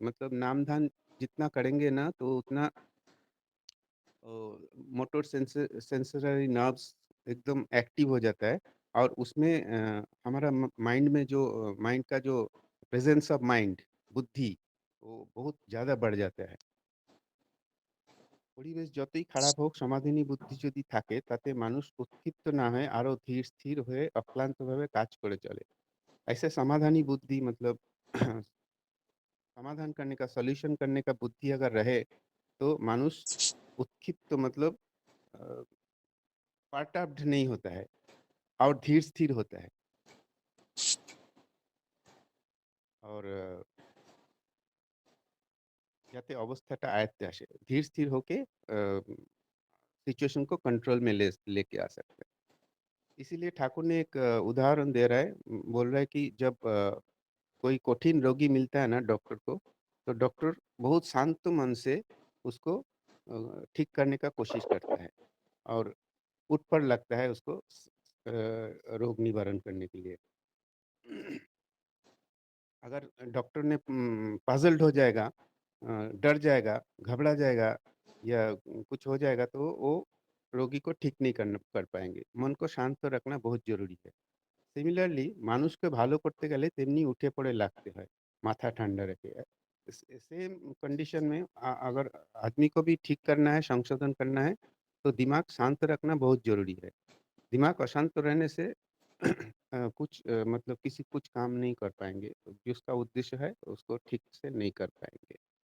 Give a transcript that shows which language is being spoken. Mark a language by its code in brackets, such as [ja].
[hi] मतलब नाम ध्यान जितना करेंगे ना तो उतना मोटर सेंसरी नर्व्स एकदम एक्टिव हो जाता है, और उसमें हमारा माइंड में जो माइंड का जो प्रेजेंस ऑफ माइंड, बुद्धि, वो बहुत ज़्यादा बढ़ जाता है। [bn] পরিবেশ যতই খারাপ হোক সমাধিনী বুদ্ধি যদি থাকে তাতে মানুষ উৎক্ষিপ্ত না হয়ে আরো ধীর স্থির হয়ে অক্লান্তভাবে কাজ করে चले। [hi] ऐसे समाधानी बुद्धि मतलब समाधान करने का, सॉल्यूशन करने का बुद्धि अगर रहे तो मानुष उत्क्षिप्त मतलब perturbed नहीं होता है और धीर स्थिर होता है, और [bn] যাতে অবস্থাটা আয়ত্তে আসে, ধীর স্থিर [hi] होके सिचुएशन को कंट्रोल में लेके आ सकते हैं। इसीलिए ठाकुर ने एक उदाहरण दे रहा है, बोल रहा है कि जब कोई कठिन रोगी मिलता है ना डॉक्टर को, तो डॉक्टर बहुत शांत मन से उसको ठीक करने का कोशिश करता है, और उठ पर लगता है उसको रोग निवारण करने के लिए। अगर डॉक्टर ने पज़ल्ड हो जाएगा, डर जाएगा, घबरा जाएगा या कुछ हो जाएगा तो वो रोगी को ठीक नहीं कर पाएँगे। मन को शांत रखना बहुत ज़रूरी है। [bn] সিমিলারলি মানুষকে ভালো করতে গেলে তেমনি উঠে পড়ে লাগতে হয়, माथा ठंडा रखे। [hi] सेम कंडीशन में अगर आदमी को भी ठीक करना है, संशोधन करना है, तो दिमाग शांत रखना बहुत ज़रूरी है। दिमाग अशांत रहने से कुछ मतलब किसी कुछ काम नहीं कर पाएँगे, जिसका उद्देश्य है उसको ठीक से नहीं कर पाएँगे।